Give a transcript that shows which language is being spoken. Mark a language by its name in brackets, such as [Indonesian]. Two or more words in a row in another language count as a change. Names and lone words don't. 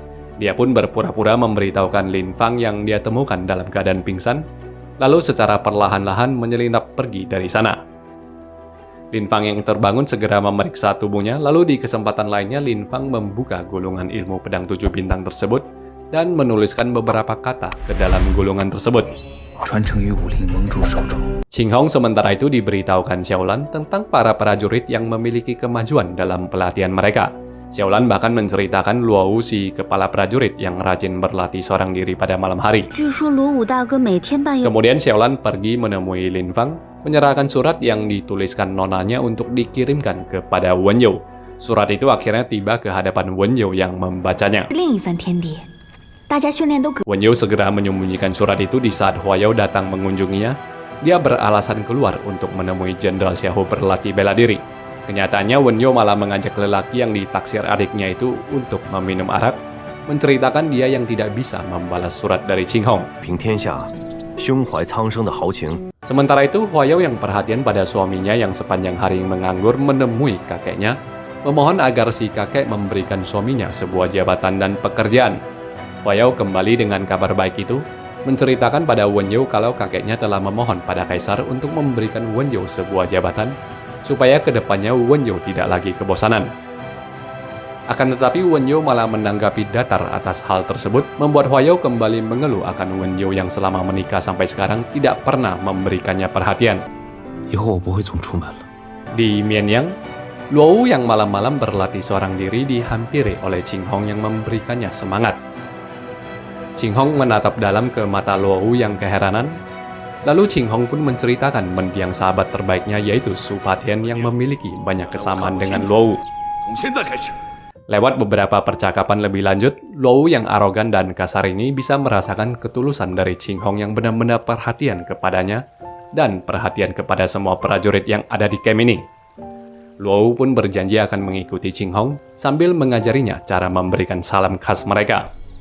[Indonesian] Dia pun berpura-pura memberitahukan Lin Fang yang dia temukan dalam keadaan pingsan, lalu secara perlahan-lahan menyelinap pergi dari sana. Lin Fang yang terbangun segera memeriksa tubuhnya, lalu di kesempatan lainnya Lin Fang membuka gulungan ilmu pedang 7 bintang tersebut dan menuliskan beberapa kata ke dalam gulungan tersebut. [Chinese] 传承于武林盟主手中。 [Indonesian] Qing Hong sementara itu diberitahukan Xiaolan tentang para prajurit yang memiliki kemajuan dalam pelatihan mereka. Xiaolan bahkan menceritakan Luo si kepala prajurit yang rajin berlatih seorang diri pada malam hari. [Chinese] 据说罗武大哥每天半夜 [Indonesian] Kemudian Xiaolan pergi menemui Lin Fang, menyerahkan surat yang dituliskan nonanya untuk dikirimkan kepada Wen You. Surat itu akhirnya tiba ke hadapan Wen You yang membacanya. [Chinese] 另一番天地，大家训练都可。 [Indonesian] Wen You segera menyembunyikan surat itu di saat Hua Yao datang mengunjunginya. Dia beralasan keluar untuk menemui Jenderal Xiahou berlatih bela diri. Kenyataannya Wen You malah mengajak lelaki yang ditaksir adiknya itu untuk meminum arak, menceritakan dia yang tidak bisa membalas surat dari Qing Hong. [Chinese] 平天下，胸怀苍生的豪情。 [Indonesian] Sementara itu, Hua Yao yang perhatian pada suaminya yang sepanjang hari menganggur menemui kakeknya, memohon agar si kakek memberikan suaminya sebuah jabatan dan pekerjaan. Hua Yao kembali dengan kabar baik itu, menceritakan pada Wen You kalau kakeknya telah memohon pada kaisar untuk memberikan Wen You sebuah jabatan, supaya kedepannya Wen You tidak lagi kebosanan. Akan tetapi Wen You malah menanggapi datar atas hal tersebut, membuat Hua Yao kembali mengeluh akan Wen You yang selama menikah sampai sekarang tidak pernah memberikannya perhatian. [Chinese] 以后我不会总出门了。 [Indonesian] Di Mianyang, Luo yang malam-malam berlatih seorang diri dihampiri oleh Qing Hong yang memberikannya semangat. Qing Hong menatap dalam ke mata Luo yang keheranan. Lalu Qing Hong pun menceritakan mendiang sahabat terbaiknya yaitu Su Fatien yang memiliki banyak kesamaan dengan Luo. [Chinese] 从现在开始， [Indonesian] Lewat beberapa percakapan lebih lanjut, Luo yang arogan dan kasar ini bisa merasakan ketulusan dari Qing Hong yang benar-benar perhatian kepadanya dan perhatian kepada semua prajurit yang ada di camp ini. Luo pun berjanji akan mengikuti Qing Hong sambil mengajarinya cara memberikan salam khas mereka.